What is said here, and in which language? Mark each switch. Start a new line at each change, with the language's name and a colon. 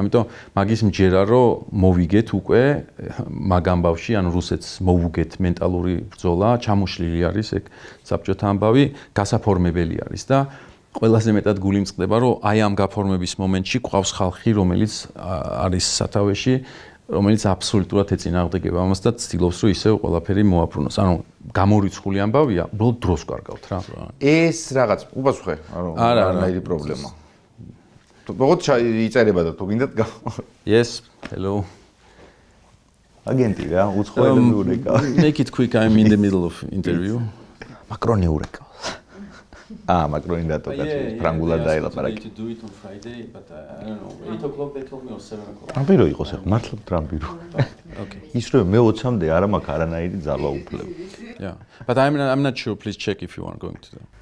Georgian: ამიტომ მაგის მჯერა, რომ მოვიგეთ უკვე მაგ ამბავში, ანუ რუსეთს მოვუგეთ მენტალური ბრძოლა, ჩამოშლილი არის ეგ საბჭოთა ამბავი, გასაფორმებელი არის და ყველაზე მეტად გული მწყდება, რომ აი ამ გაფორმების მომენტში ყავს ხალხი, რომელიც არის სათავეში, რომელიც აბსოლუტურად ეწინააღმდეგება ამას და ცდილობს, რომ ისევ ყველაფერი მოაფრუნოს. ანუ გამორიცხული ამბავია, უბრალოდ დროს კარგავთ რა. ეს რაღაც უპასუხე, არანაირი პრობლემა. როგორ იწერება და თუ გინდათ
English: Yes, hello.
Georgian: აგენტი რა, უცხოელები ურეკა.
English: Make it quick, I'm in the middle of interview.
Georgian: მაკრონი ურეკა. მაკრონი დატოკაც ფრანგულად დაელაპარაკე.
English: Do it on Friday, but I don't know, 8 o'clock they told me or 7 o'clock.
Georgian: ტრამპირო იყოს ახლა, მართლა ტრამპირო.
English: Okay.
Georgian: ის რომ მე 20-მდე არა მაქვს არანაირი ძალაუფლება.
English: Yeah. But I'm not sure, please check if you are going to.